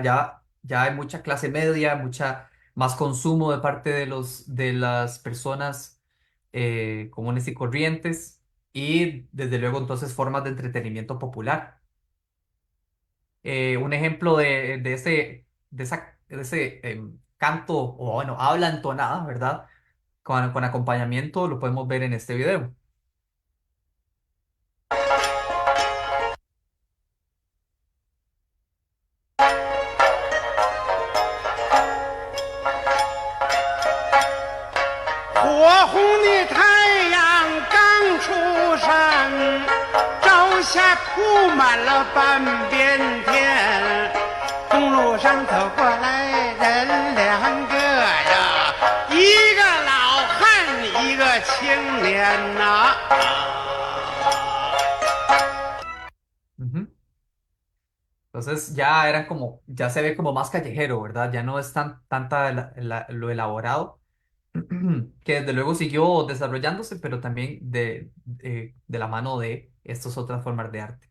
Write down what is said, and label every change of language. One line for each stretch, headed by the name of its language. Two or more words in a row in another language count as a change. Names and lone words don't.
Spanish: Ya hay mucha clase media, mucha más consumo de parte de las personas comunes y corrientes y desde luego entonces formas de entretenimiento popular. Un ejemplo de ese canto o bueno, habla entonada, ¿verdad? Con acompañamiento lo podemos ver en este video.
Chinese: 火红的太阳刚出生，朝下涂满了半边天。公路上走过来人两个呀，一个老汉，一个青年呐。
Spanish: Ujú. Entonces ya era como, ya se ve como más callejero, ¿verdad? Ya no es tanta lo elaborado, que desde luego siguió desarrollándose, pero también de la mano de estas otras formas de arte.